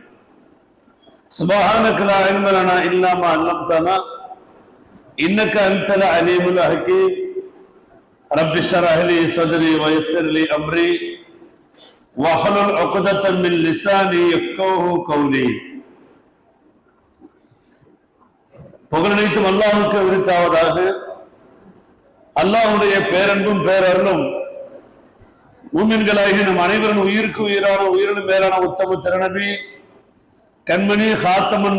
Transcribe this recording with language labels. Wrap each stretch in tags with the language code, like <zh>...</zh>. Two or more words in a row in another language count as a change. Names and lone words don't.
<ar>سبحانك لا علم لنا إلا ما علمتنا إنك أنت العليم الحكيم. رب اشرح لي صدري ويسر لي أمري واحلل عقدة من لساني يفقهوا قولي.</ar> <ta>புகழனைத்தும் அல்லாஹ்வுக்கு உரித்தாவதாக. அல்லாஹ்வுடைய பேரன்பும் பேரருளும் மூமின்களாகிய நம் அனைவரும் உயிருக்கு உயிரான உயிரினும் மேலான உத்தம திருநபி கண்மணி ஹாத்தமன்</ta>